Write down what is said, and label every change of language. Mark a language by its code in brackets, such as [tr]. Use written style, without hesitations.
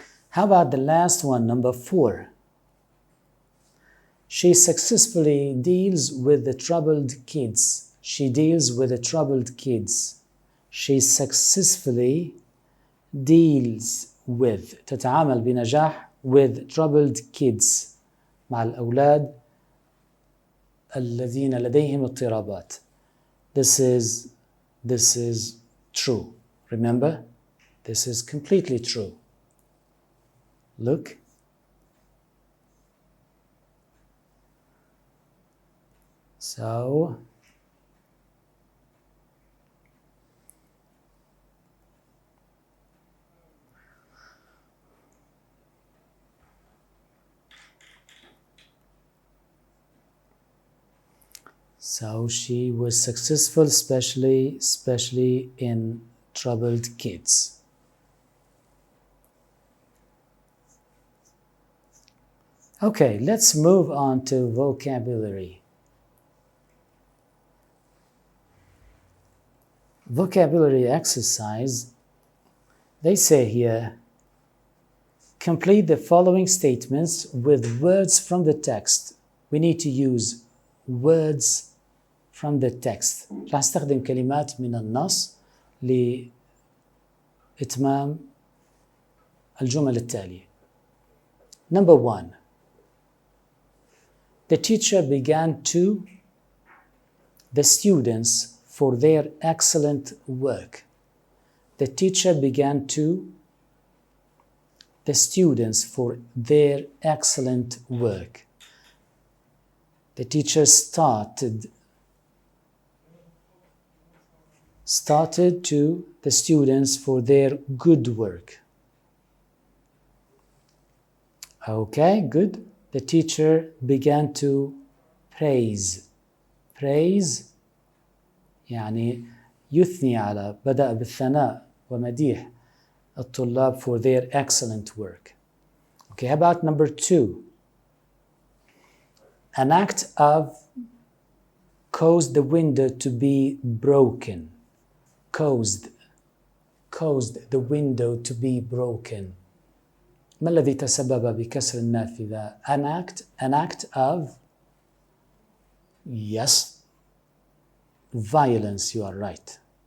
[en] How about the last one, number 4? She successfully deals with the troubled kids. She deals with the troubled kids. She successfully deals with. [ar] تتعامل بنجاح [en] with troubled kids. [ar] مع الأولاد الذين لديهم اضطرابات. [en] This is true. Remember? This is completely true. Look. So she was successful, especially in troubled kids. Okay, let's move on to vocabulary. Vocabulary exercise. They say here, complete the following statements with words from the text. We need to use words from the text. [ar] راح استخدم كلمات من النص لإتمام الجمل التالية. [en] Number 1. The teacher began to the students for their excellent work. The teacher began to the students for their excellent work. The teacher started to the students for their good work. Okay, good. The teacher began to praise [ar] praise يعني يثني على، بدأ بالثناء ومديح الطلاب [en] for their excellent work. Okay, how about number 2? An act of caused the window to be broken. Caused the window to be broken. [ar] ما الذي تسبب بكسر النافذة؟ [en] An act of, yes, violence, you are right.